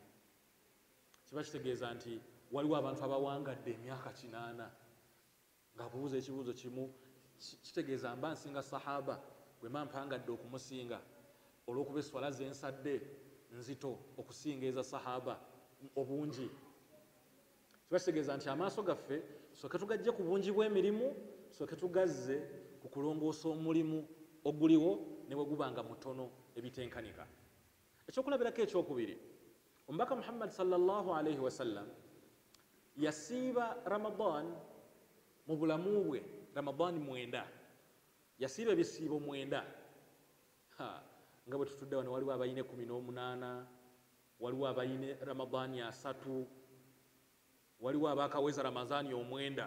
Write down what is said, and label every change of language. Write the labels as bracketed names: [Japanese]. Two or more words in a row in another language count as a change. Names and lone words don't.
[Ganda] Kiba kitegeeza nti waliwo abantu abawangadde emyaka 8 ng'akubuuza ekibuuzo kimu kitegeeza mba nsinga sahaba bwe mba mpangadde okumusinga olw'okuba eswala zensadde nzito okusinga eza sahaba obungi. Kiba kitegeeza nti amaaso gaffe soke tugajje ku bungi bw'emirimu, soke tugazze ku kulongoosa omulimu oguliwo ne bwe gubanga mutono ebitenkanika. Ekyokulabirako ekyokubiri, omubaka Muhammad [Arabic] صلى الله عليه وسلم [Ganda] yasiiba Ramadan mu bulamu bwe. Ramadan 9 yasiiba ebisiibo 9. Nga bwe tutudde wano waliwo abayine 18, waliwo abayine Ramadani 3, waliwo abakaweza Ramadani 9.